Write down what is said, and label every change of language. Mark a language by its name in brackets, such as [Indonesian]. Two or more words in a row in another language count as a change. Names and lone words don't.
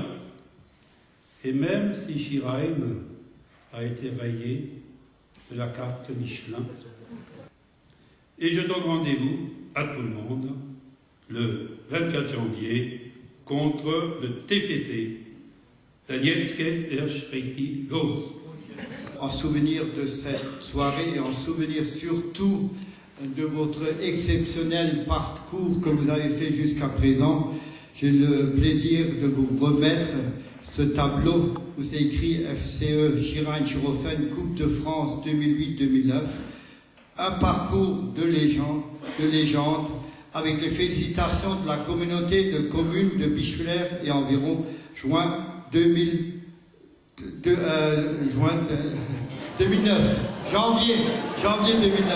[French] Et même si Chiragne a été rayé de la carte Michelin. Et je donne rendez-vous à tout le monde le 24 janvier contre le TFC. [German] Dann jetzt geht's erst richtig los. [French] En souvenir de cette soirée et en souvenir surtout de votre exceptionnel parcours que vous avez fait jusqu'à présent, j'ai le plaisir de vous remettre ce tableau où c'est écrit FCE Chiragne-sur-Ofen Coupe de France 2008-2009, un parcours de légende avec les félicitations de la communauté de communes de Bischwiller et environ juin 2009, janvier 2009.